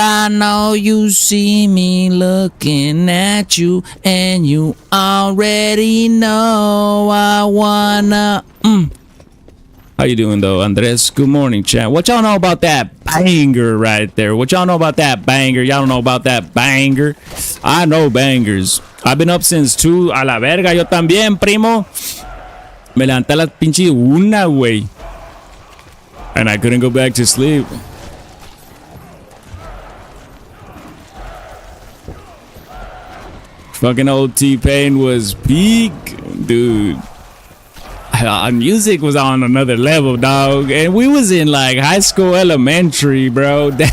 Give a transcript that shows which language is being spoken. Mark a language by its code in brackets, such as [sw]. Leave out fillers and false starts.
[en] I know you see me looking at you, and you already know I wanna How you doing though, Andres? Good morning, chat. What y'all know about that banger right there? What y'all know about that banger? Y'all don't know about that banger? I know bangers. I've been up since 2. [es] A la verga, yo también, primo. Me levanté a las pinche 1, güey. [en] And I couldn't go back to sleep. Fucking old T-Pain was peak, dude. Music was on another level, dog, and we was in like high school, elementary, bro.